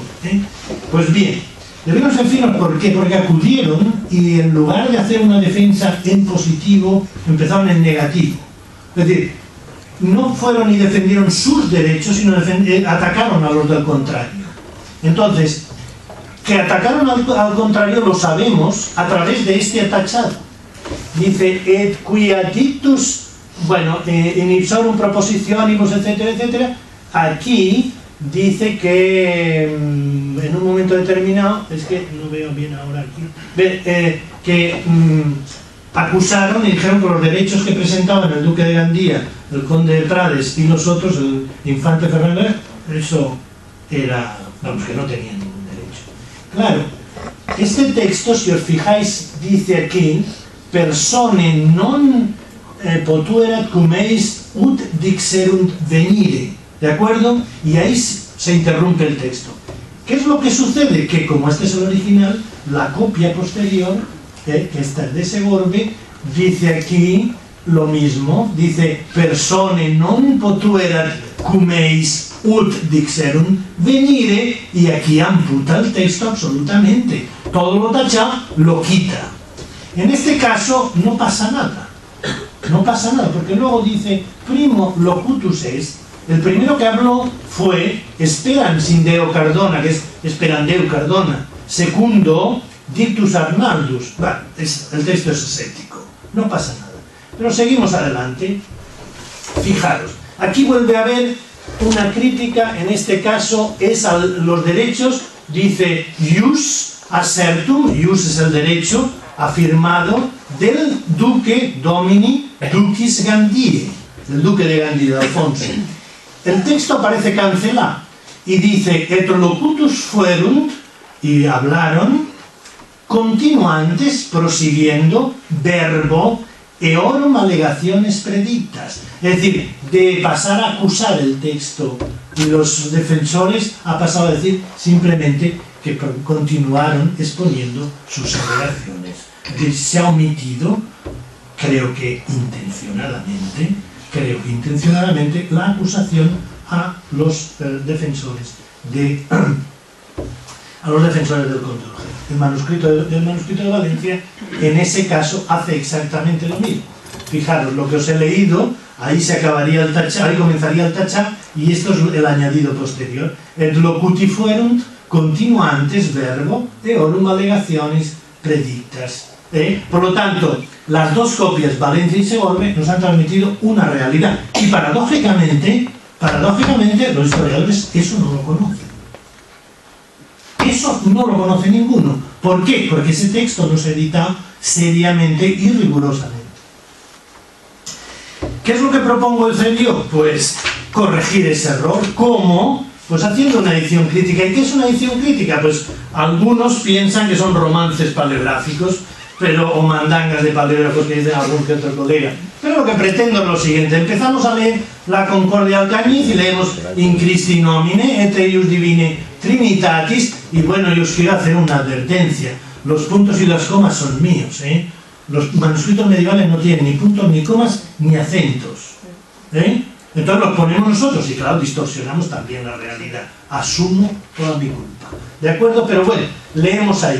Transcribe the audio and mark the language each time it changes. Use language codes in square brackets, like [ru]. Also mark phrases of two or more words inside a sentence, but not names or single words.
[es] Pues bien, debieron ser finos, ¿por qué? Porque acudieron y en lugar de hacer una defensa en positivo, empezaron en negativo. Es decir, no fueron y defendieron sus derechos, sino atacaron a los del contrario. Entonces, que atacaron al contrario lo sabemos a través de este atachado. Dice, [la] et quia dictus, in ipsorum propositionibus, [es] etcétera, etcétera. Aquí dice que en un momento determinado, es que no veo bien ahora aquí, que acusaron y dijeron que los derechos que presentaban el duque de Gandía, el conde de Prades y los otros, el infante Fernando, eso era, que no tenían ningún derecho. Claro, este texto, si os fijáis, dice aquí, [la] persone non potuerat cum eis ut dixerunt venire, [es] ¿de acuerdo? Y ahí se interrumpe el texto. ¿Qué es lo que sucede? Que como este es el original, la copia posterior que esta es de Segorbe, dice aquí lo mismo, dice [la] persone non potuerat cum eis ut dixerum venire, [es] y aquí amputa el texto absolutamente, todo lo tacha lo quita. En este caso no pasa nada, porque luego dice [la] primo locutus est, [es] el primero que habló fue Esperandeu Cardona, que es Esperandeu Cardona, segundo [la] Dictus Arnaldus. [es] Bueno, el texto es ascético, no pasa nada. Pero seguimos adelante. Fijaros, aquí vuelve a haber una crítica, en este caso es a los derechos, dice [la] ius assertum, [es] ius es el derecho afirmado del duque [la] domini ducis Gandii, [es] el duque de Gandhi, de Alfonso. El texto aparece cancelado y dice [la] et locutus fuerunt, [es] y hablaron, continuantes, prosiguiendo, [la] verbo eorum alegaciones predictas, [es] es decir, de pasar a acusar el texto y los defensores ha pasado a decir simplemente que continuaron exponiendo sus alegaciones. Se ha omitido, creo que intencionadamente, la acusación a los defensores del Control. El manuscrito de Valencia, en ese caso, hace exactamente lo mismo. Fijaros, lo que os he leído, ahí se acabaría el tachá, ahí comenzaría el tachá, y esto es el añadido posterior. [la] Et locuti fuerunt continuantes verbo eorum alegaciones predictas. [es] Por lo tanto, las dos copias, Valencia y Segorbe, nos han transmitido una realidad. Y paradójicamente, los historiadores eso no lo conocen. Eso no lo conoce ninguno. ¿Por qué? Porque ese texto no se edita seriamente y rigurosamente. ¿Qué es lo que propongo el CEDIO? Pues corregir ese error. ¿Cómo? Pues haciendo una edición crítica. ¿Y qué es una edición crítica? Pues algunos piensan que son romances paleográficos, o mandangas de paleógrafos que dicen algún que otro colega. Pero lo que pretendo es lo siguiente. Empezamos a leer la Concordia Alcañiz y leemos [la] In Christi nomine et eius divine Trinitatis, [es] y bueno, yo os quiero hacer una advertencia. Los puntos y las comas son míos, Los manuscritos medievales no tienen ni puntos, ni comas, ni acentos, Entonces los ponemos nosotros y claro, distorsionamos también la realidad. Asumo toda mi culpa. ¿De acuerdo? Pero bueno, leemos ahí.